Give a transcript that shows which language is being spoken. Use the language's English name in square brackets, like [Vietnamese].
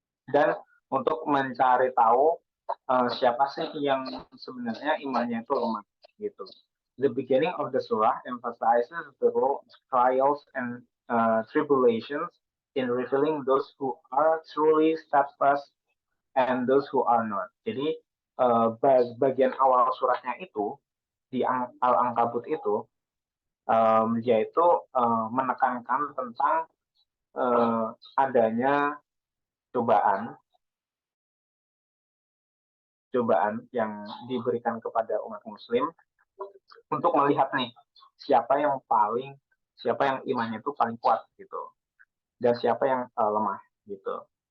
[Indonesian] Dan untuk mencari tahu siapa sih yang sebenarnya imannya itu lemah gitu. [English] The beginning of the surah emphasizes the role of trials and tribulations in revealing those who are truly steadfast and those who are not. [Indonesian] Jadi bagian awal suratnya itu di Al-Ankabut itu yaitu menekankan tentang adanya cobaan yang diberikan kepada umat Muslim untuk melihat nih siapa yang imannya itu paling kuat gitu, dan siapa yang lemah gitu.